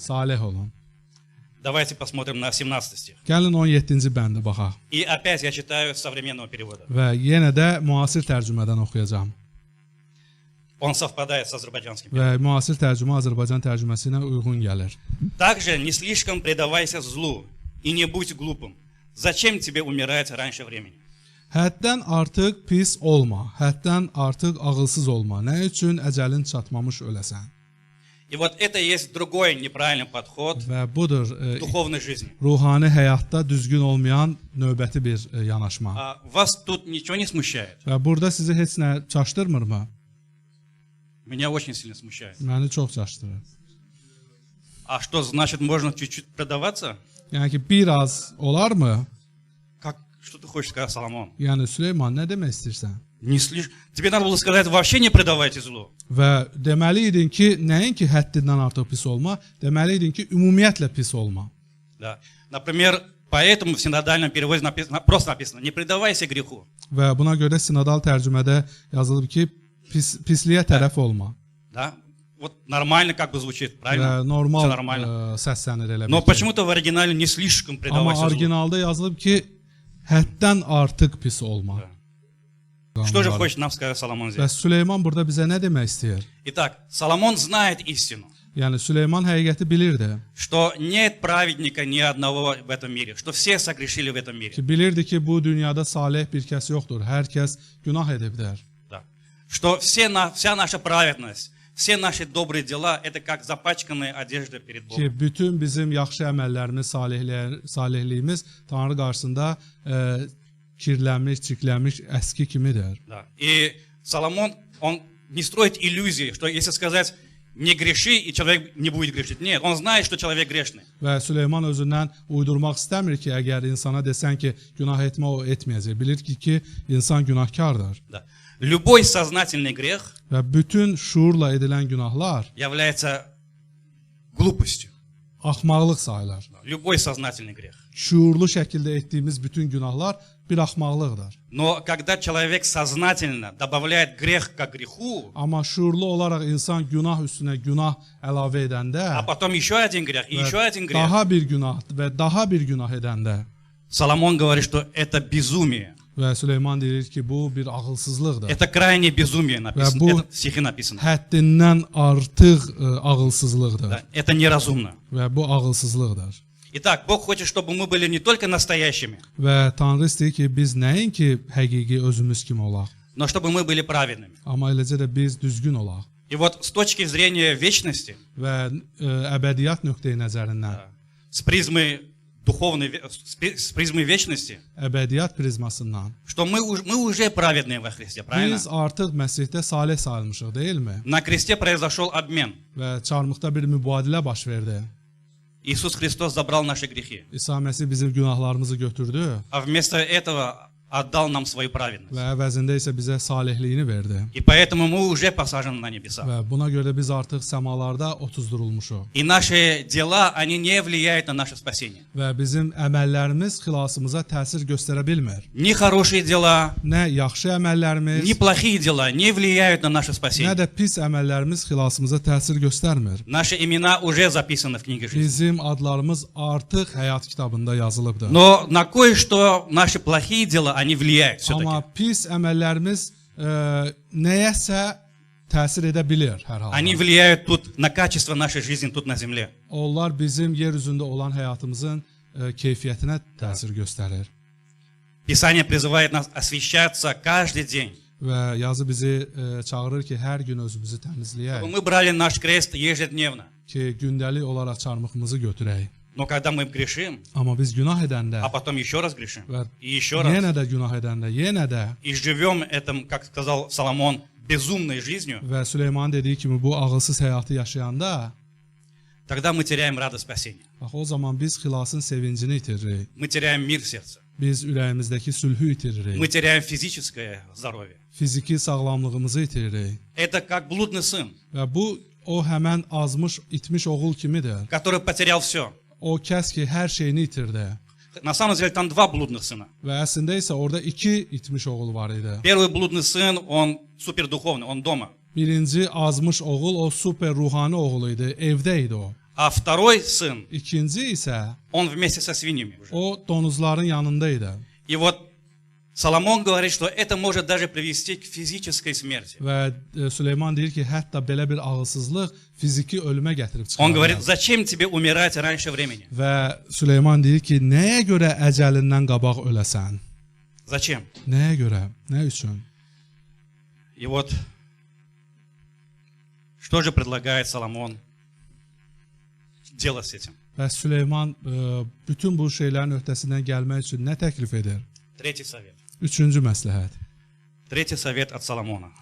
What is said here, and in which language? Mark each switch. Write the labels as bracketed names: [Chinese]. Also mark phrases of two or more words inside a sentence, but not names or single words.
[Azerbaijani] Salih olun. [Russian] Давайте посмотрим на 17 стих. [Azerbaijani] Gəlin 17-ci bəndə baxaq. [Russian] И опять я читаю с современного перевода. [Azerbaijani] Və yenə də müasir tərcümədən oxuyacağam. [Russian] Он совпадает с азербайджанским. [Azerbaijani] Və müasir tərcümə Azərbaycan tərcüməsi ilə uyğun gəlir. [Russian] Также не слишком предавайся злу и не будь глупым. Зачем тебе умирать раньше времени? [Azerbaijani] Həddən artıq pis olma, həddən artıq ağılsız olma. Nə üçün əcəlin çatmamış öləsən? [Russian] И вот это есть другой неправильный подход [Azerbaijani] Və budur [Russian] в dуховной жизни. [Azerbaijani] ruhani həyatda düzgün olmayan növbəti bir yanaşma. [Russian] Вас тут ничего не смущает? [Azerbaijani] Və burada sizi heç nə çaşdırmırmı? [Russian] Меня очень сильно смущает. [Azerbaijani] Məni çox çaşdırır. [Russian] А что значит можно чуть-чуть продаваться? [Azerbaijani] Yəni ki, biraz olarmı? [Russian] Что ты хочешь сказать, Соломон? [Azerbaijani] Yəni Süleyman, nə demək istəyirsən? [Russian] Тебе надо было сказать, вообще не предавайте злу. [Azerbaijani] Və deməli idin ki, nəinki həddindən artıq pis olma, deməli idin ki, ümumiyyətlə pis olma. [Russian] Да. Например, поэтому в синодальном переводе просто написано, не предавайся греху. [Azerbaijani] Və buna görə sinodal tərcümədə yazılıb ki, pisliyə tərəf olma. [Russian] Да? Вот нормально как бы звучит, правильно? [Azerbaijani] Və normal [Russian] Всё нормально. [Azerbaijani] səslənir elə [Russian] Но [Azerbaijani] bir ki. [Russian] почему-то в оригинале не слишком [Azerbaijani] Amma [Russian] предавайся злу. [Azerbaijani] orijinalda yazılıb ki, həddən artıq pis olma. [Russian] Что же хочет нам сказать Соломон [Azerbaijani] Və [Russian] здесь? [Azerbaijani] Süleyman burada bizə nə demək istəyir? [Russian] Итак, Соломон знает истину, [Azerbaijani] Yəni Süleyman həqiqəti bilirdi. [Russian] что нет праведника ни одного в этом мире, что все согрешили в этом мире. [Azerbaijani] Ki bilirdi ki, bu dünyada salih bir kəs yoxdur. Hər kəs günah edibdir. [Russian] Да. Что вся наша праведность, все наши добрые дела, это как запачканная одежда перед Богом. [Azerbaijani] Ki bütün bizim yaxşı əməllərimiz, salihliyimiz Tanrı qarşısında kirlənmiş, çirklənmiş əski kimidir. [Russian] Да. И Соломон, он не строит иллюзии, что если сказать не греши, и человек не будет грешить. Нет, он знает, что человек грешный. [Azerbaijani] Və Süleyman özündən uydurmaq istəmir ki, əgər insana desən ki, günah etmə, o etməyəcək. Bilir ki, insan günahkardır. [Russian] Да. Любой сознательный грех [Azerbaijani] Və bütün şuurla edilən günahlar [Russian] является глупостью. [Azerbaijani] axmaqlıq sayılır. [Russian] Любой сознательный грех. [Azerbaijani] Şuurlu şəkildə etdiyimiz bütün günahlar bir axmaqlıqdır. [Russian] Но когда человек сознательно добавляет грех к греху, [Azerbaijani] Amma şuurlu olaraq insan günah üstünə günah əlavə edəndə [Russian] а потом еще один грех, и еще один грех, [Azerbaijani] daha bir günah və daha bir günah edəndə [Russian] Соломон говорит, что это безумие. [Azerbaijani] və Süleyman deyir ki, bu bir ağılsızlıqdır. [Russian] Это крайнее безумие написано. [Azerbaijani] bu- [Russian] Это в стихе написано. [Azerbaijani] Həddindən artıq ağılsızlıqdır [Russian] Да. Это неразумно. [Azerbaijani] və bu ağılsızlıqdır. [Russian] Итак, Бог хочет, чтобы мы были не только настоящими, [Azerbaijani] Və Tanrı istəyir ki, biz nəinki həqiqi özümüz kimi olaq, [Russian] но чтобы мы были праведными. [Azerbaijani] amma eləcə də biz düzgün olaq. [Russian] И вот с точки зрения вечности, [Azerbaijani] Və əbədiyyat nöqteyi nəzərindən, [Russian] с призмы духовной, с призмы вечности, [Azerbaijani] əbədiyyat prizmasından [Russian] что мы уже праведные во Христе, правильно? [Azerbaijani] biz artıq Məsihdə salih sayılmışıq, deyilmi? [Russian] На кресте произошел обмен. [Azerbaijani] Və çarmıqda bir mübadilə baş verdi. [Russian] Иисус Христос забрал наши грехи, [Azerbaijani] İsa Məsih bizim günahlarımızı götürdü [Russian] а вместо этого отдал нам свою праведность. [Azerbaijani] və əvəzində isə bizə salihliyini verdi. [Russian] И поэтому мы уже посажены на небеса. [Azerbaijani] Və buna görə biz artıq səmalarda otuzdurulmuşuq. [Russian] И наши дела, они не влияют на наше спасение. [Azerbaijani] Və bizim əməllərimiz xilasımıza təsir göstərə bilmir. [Russian] Ни хорошие дела, [Azerbaijani] Nə yaxşı əməllərimiz, [Russian] ни плохие дела не влияют на наше [Azerbaijani] nə [Russian] спасение. [Azerbaijani] də pis əməllərimiz xilasımıza təsir göstərmir. [Russian] Наши имена уже записаны в книге жизни. [Azerbaijani] Bizim adlarımız artıq həyat kitabında yazılıbdır. [Russian] Но на кое-что наши плохие дела, они влияют [Azerbaijani] Amma [Russian] все-таки. [Azerbaijani] pis əməllərimiz nəyəsə təsir edə bilər hər halda. [Russian] Они влияют тут на качество нашей жизни тут на земле. [Azerbaijani] Onlar bizim yer üzündə olan həyatımızın keyfiyyətinə təsir göstərir. [Russian] Писание призывает нас освещаться каждый день. [Azerbaijani] Və yazı bizi çağırır ki, hər gün özümüzü təmizləyək, [Russian] Мы брали наш крест ежедневно. [Azerbaijani] ki, gündəlik olaraq çarmıxımızı götürək. [Russian] Но когда мы грешим, [Azerbaijani] Amma biz günah edəndə [Russian] а потом еще раз грешим, [Azerbaijani] və [Russian] и еще раз, [Azerbaijani] yenə də günah edəndə, yenə də [Russian] и живем этим, как сказал Соломон, безумной жизнью, [Azerbaijani] və Süleyman dediyi kimi bu ağılsız həyatı yaşayanda, [Russian] тогда мы теряем радость спасения. [Azerbaijani] bax o zaman biz xilasın sevincini itiririk. [Russian] Мы теряем мир в сердце. [Azerbaijani] Biz ürəyimizdəki sülhü itiririk. [Russian] Мы теряем физическое здоровье. [Azerbaijani] Fiziki sağlamlığımızı itiririk. [Russian] Это как blудный сын, [Azerbaijani] Və bu o həmən azmış, itmiş oğul kimidir. [Russian] который потерял все. [Azerbaijani] O kəs ki, hər şeyini itirdi. [Russian] На самом деле там два блудных сына. [Azerbaijani] Və əslində isə orada iki itmiş oğul var idi. [Russian] Первый блудный сын, он супердуховный, он дома. [Azerbaijani] Birinci azmış oğul, o super ruhani oğul idi, evdə idi o. [Russian] А второй сын, [Azerbaijani] İkinci isə [Russian] он вместе со свиньями уже. [Azerbaijani] o donuzların yanında idi. [Russian] И вот Соломон говорит, что это может даже привести к физической смерти. [Azerbaijani] Və Süleyman deyir ki, hətta belə bir ağılsızlıq fiziki ölümə gətirib [Russian] Он [Azerbaijani] çıxarır. [Russian] говорит, зачем тебе умирать раньше времени? [Azerbaijani] Və Süleyman deyir ki, nəyə görə əcəlindən qabaq öləsən? [Russian] Зачем? [Azerbaijani] Nəyə görə? Nə üçün? [Russian] И вот, что же предлагает Соломон делать с этим? [Azerbaijani] Və Süleyman bütün bu şeylərin öhdəsindən gəlmək üçün nə təklif edir? [Russian] Третий совет. [Azerbaijani] Üçüncü məsləhət. [Russian] Tretий совет от Соломона.